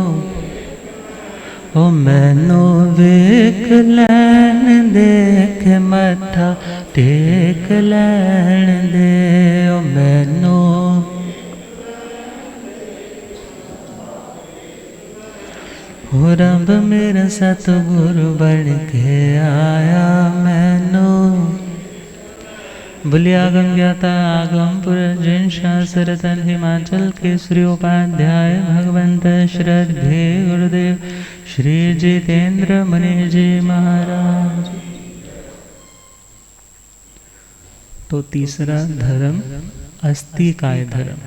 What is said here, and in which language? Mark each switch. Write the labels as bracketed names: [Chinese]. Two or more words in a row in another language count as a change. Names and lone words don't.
[Punjabi] ਓ ਮੈਨੂੰ ਵੇਖ ਲੈਣ ਦੇਖ ਮੱਥਾ ਟੇਕ ਦੇਖ ਲੈਣ ਦੇ ਓ ਮੈਨੂੰ ਹੋ ਰੱਬ ਮੇਰਾ ਸਤਗੁਰੂ ਬਣ ਕੇ ਆਇਆ ਮੈਨੂੰ। [Hindi] बुलिया आगम ज्ञाता आगम पुरजन शास्त्र तन हिमाचल केसरी उपाध्याय भगवंत श्रद्धे गुरुदेव श्री जितेंद्र मुनि जी महाराज। तो तीसरा धर्म अस्तिकाय धर्म।